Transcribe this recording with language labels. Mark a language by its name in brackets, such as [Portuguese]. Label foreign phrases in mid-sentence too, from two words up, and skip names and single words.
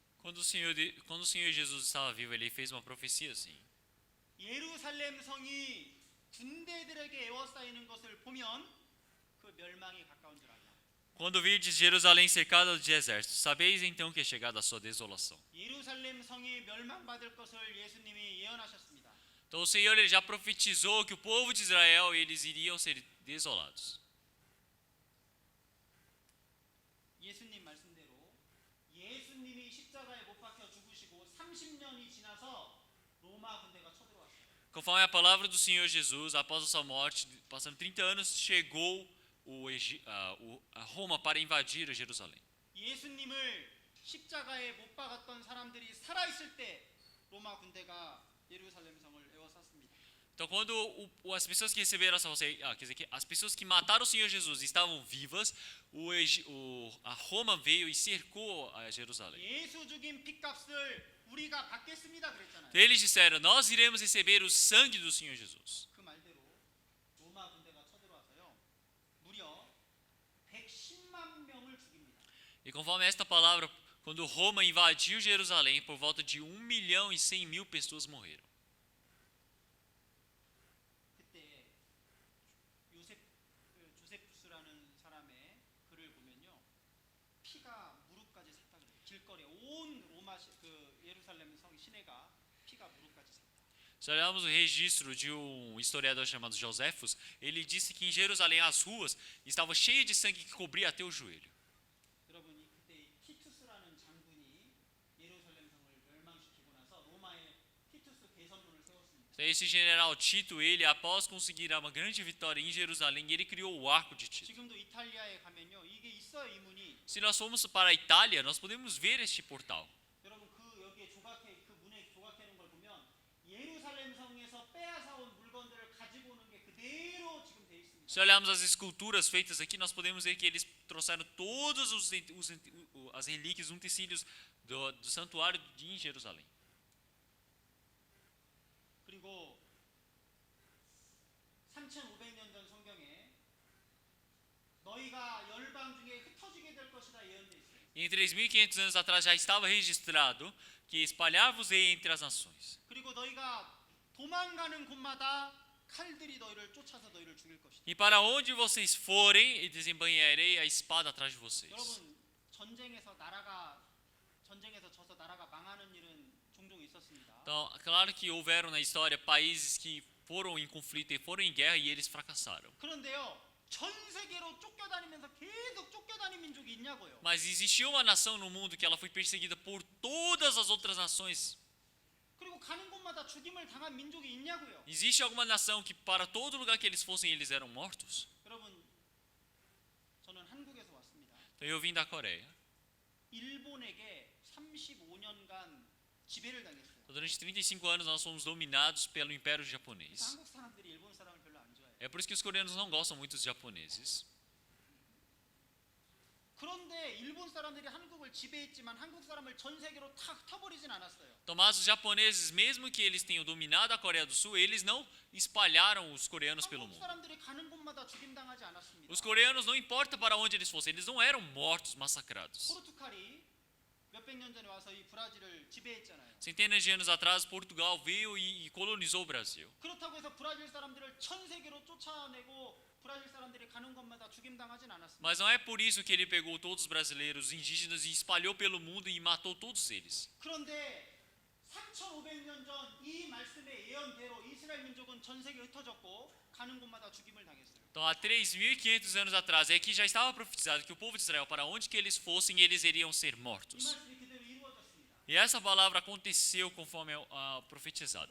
[Portuguese] Quando o Senhor Jesus estava vivo, ele fez uma profecia assim. [Korean] 예루살렘 성이 군대들에게 에워싸이는 것을 보면 그 멸망이 가까운 줄 알라. [Portuguese] Quando virdes Jerusalém cercada de exércitos, sabeis então que é chegada a sua desolação. [Korean] 예루살렘 성이 멸망받을 것을 예수님이 예언하셨습니다. [Portuguese] Então o Senhor ele já profetizou que o povo de Israel eles iriam ser desolados. [Korean] 예수님 말씀대로 예수님이 십자가에 못 박혀 죽으시고 30년이 지나서 로마 군대가 쳐들어왔어요. [Portuguese] Conforme a palavra do Senhor Jesus, após a sua morte, passando 30 anos, chegou a Roma para invadir Jerusalém. [Korean] 예수님을 십자가에 못 박았던 사람들이 살아 있을 때 로마 군대가 예루살렘 성을 에워쌌습니다. [Portuguese] Então, quando as pessoas que receberam a salvação, quer dizer que as pessoas que mataram o Senhor Jesus estavam vivas, a Roma veio e cercou a Jerusalém. [Korean] 예수 죽인 핏값을 우리가 받겠습니다 그랬잖아요. [Portuguese] Então, eles disseram: nós iremos receber o sangue do Senhor Jesus. [Korean] 그 말대로 로마 군대가 쳐들어와서요 무려 110만 명을 죽입니다. [Portuguese] E conforme esta palavra, quando Roma invadiu Jerusalém, por volta de 1.100.000 pessoas morreram. [Korean] 그때 조세푸스라는 사람의 글을 보면요 피가 무릎까지 샜다 그래요. 길거리에 온 로마 예루살렘 성 시내가 피가 무릎까지 샜다. [Portuguese] Se olharmos o registro de um historiador chamado Joséfus, ele disse que em Jerusalém as ruas estavam cheias de sangue que cobria até o joelho. [Korean] 여러분 그때 티투스라는 장군이 예루살렘 성을 멸망시키고 나서 로마에 티투스 개선문을 세웠습니다. [Portuguese] Então, esse general Tito, ele após conseguir uma grande vitória em Jerusalém, ele criou o arco de Tito. [Korean] 지금도 이탈리아에 가면요 이게 있어요 이 문이. [Portuguese] Se nós formos para a Itália, nós podemos ver este portal. [Korean] 여러분 그 여기에 그 문에 조각해 놓은 걸 보면 예루살렘 성에서 빼앗아 온 물건들을 가지고 오는 게 그대로 지금 돼 있습니다. [Portuguese] Se olharmos as esculturas feitas aqui, nós podemos ver que eles trouxeram todas as relíquias, os utensílios do santuário em Jerusalém. [Korean] 그리고 3,500년 전 성경에 너희가 열방 중에 흩어지게 될 것이다 예언돼 있어요. [Portuguese] E em 3.500 anos atrás já estava registrado que espalhar-vos-ei entre as nações. [Korean] 그리고 너희가 도망가는 곳마다 칼들이 너희를 쫓아서 너희를 죽일 것이다. [Portuguese] E para onde vocês forem, desembanharei a espada atrás de vocês. [Korean] 여러분 전쟁에서 져서 나라가 망하는 일은 종종 있었습니다. [Portuguese] Então, claro que houveram na história países que foram em conflito e foram em guerra e eles fracassaram. [Korean] 그런데요 전 세계로 쫓겨다니면서 계속 쫓겨다닌 민족이 있냐고요. [Portuguese] Mas existiu uma nação no mundo que ela foi perseguida por todas as outras nações. [Korean] 그리고 가는 곳마다 죽임을 당한 민족이 있냐고요. [Portuguese] Existe alguma nação que para todo lugar que eles fossem eles eram mortos? [Korean] 여러분 저는 한국에서 왔습니다. [Portuguese] Então eu vim da Coreia. [Korean] 일본에게 35년간 지배를 당했어요. [Portuguese] Então, durante 35 anos nós fomos dominados pelo Império Japonês. [Korean] 한국 사람들이 일본 사람을 별로 안 좋아해요. [Portuguese] É por isso que os coreanos não gostam muito dos japoneses. [Korean] 그런데 일본 사람들이 한국을 지배했지만 한국 사람을 전 세계로 탁 흩어버리진 않았어요. [Portuguese] Então, mas os japoneses, mesmo que eles tenham dominado a Coreia do Sul, eles não espalharam os coreanos pelo [Korean] 한국 [Portuguese] mundo. [Korean] 사람들이 가는 곳마다 죽임당하지 않았습니다. [Portuguese] Os coreanos, não importa para onde eles fossem, eles não eram mortos, massacrados. [Korean] 포르투갈이 몇백 년 전에 와서 이 브라질을 지배했잖아요. [Portuguese] Centenas de anos atrás, Portugal veio e colonizou o Brasil. [Korean] 그렇다고 해서 브라질 사람들을 전 세계로 쫓아내고 브라질 사람들이 가는 곳마다 죽임당하진 않았습니다. [Portuguese] Mas não é por isso que ele pegou todos os brasileiros indígenas e espalhou pelo mundo e matou todos eles. [Korean] 그런데 3,500년 전 이 말씀의 예언대로 이스라엘 민족은 전 세계에 흩어졌고 가는 곳마다 죽임을 당했어요. [Portuguese] Então, há 3.500 anos atrás, é que já estava profetizado que o povo de Israel, para onde que eles fossem, eles iriam ser [Korean] 이 [Portuguese] mortos. [Korean] 말씀이 그대로 이루어졌습니다. [Portuguese] E essa palavra aconteceu conforme profetizada.